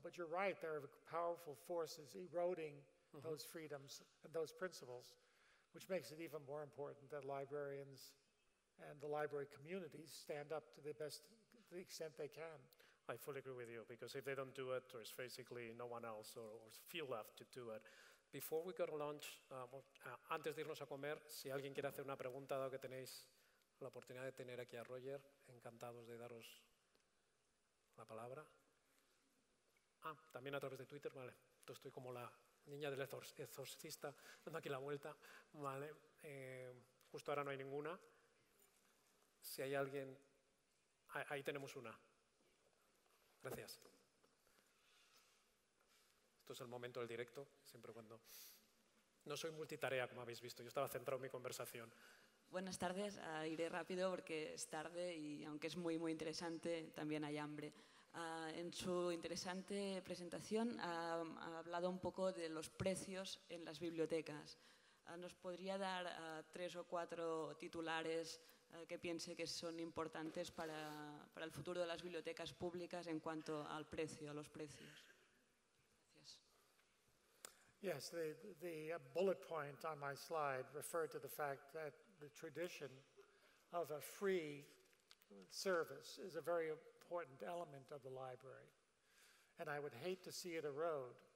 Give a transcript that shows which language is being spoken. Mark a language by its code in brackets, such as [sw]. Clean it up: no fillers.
[en] But you're right, there are powerful forces eroding those freedoms and those principles, which makes it even more important that librarians and the library communities stand up to the extent they can. I fully agree with you, because if they don't do it, there's basically no one else or few left to do it. Before we go to lunch, [es] antes de irnos a comer, si alguien quiere hacer una pregunta, dado que tenéis la oportunidad de tener aquí a Roger, encantados de daros la palabra. También a través de Twitter, vale. Entonces estoy como la niña del exorcista, dando aquí la vuelta, vale. Justo ahora no hay ninguna. Si hay alguien, ahí tenemos una. Gracias. Esto es el momento del directo, siempre cuando... No soy multitarea, como habéis visto, yo estaba centrado en mi conversación. Buenas tardes, iré rápido porque es tarde y aunque es muy, muy interesante, también hay hambre. En su interesante presentación ha hablado un poco de los precios en las bibliotecas. ¿Nos podría dar 3 o 4 titulares que piense que son importantes para el futuro de las bibliotecas públicas en cuanto al precio, a los precios? Gracias. [en] Yes, the bullet point on my slide referred to the fact that the tradition of a free service is a very important element of the library, and I would hate to see it erode.